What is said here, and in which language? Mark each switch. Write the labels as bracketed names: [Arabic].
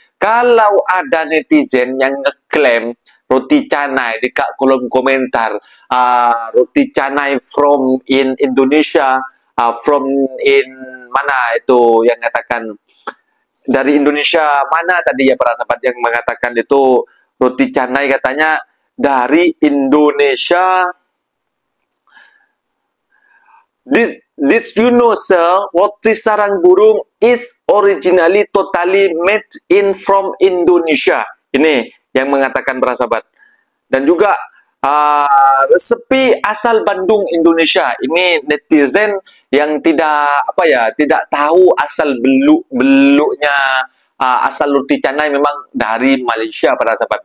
[Malay] Kalau ada netizen yang ngeklaim roti canai dekat kolom komentar, roti canai [English] from in Indonesia, [Malay] from in mana itu yang katakan dari Indonesia mana tadi ya para sahabat yang mengatakan itu roti canai katanya dari Indonesia. [English] Did you know sir, roti sarang burung is originally totally made in from Indonesia. [Malay] Ini yang mengatakan para sahabat. Dan juga resepi asal Bandung Indonesia. Ini netizen yang tidak tidak tahu asal beluknya asal roti canai memang dari Malaysia para sahabat.